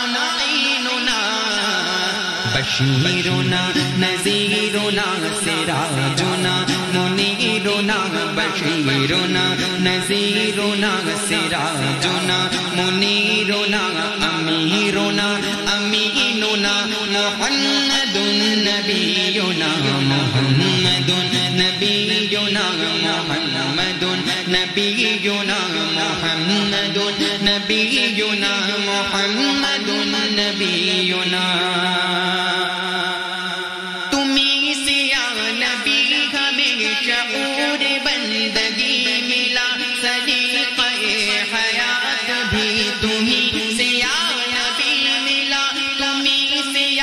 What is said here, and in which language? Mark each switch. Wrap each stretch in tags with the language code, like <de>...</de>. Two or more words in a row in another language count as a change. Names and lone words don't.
<ar>بشیرنا نذیرنا سراجنا منیرنا بشیرنا نذیرنا سراجنا منیرنا امیرنا امیننا محمد نبینا محمد نبینا محمد نبینا محمد نبینا محمد نبینا</ar> <ur>شعور بندگی ملا سلیقہ حیات بھی تمہیں سے</ur> <ar>یا نبی</ar> <ur>ملا تمہیں سے یا</ur>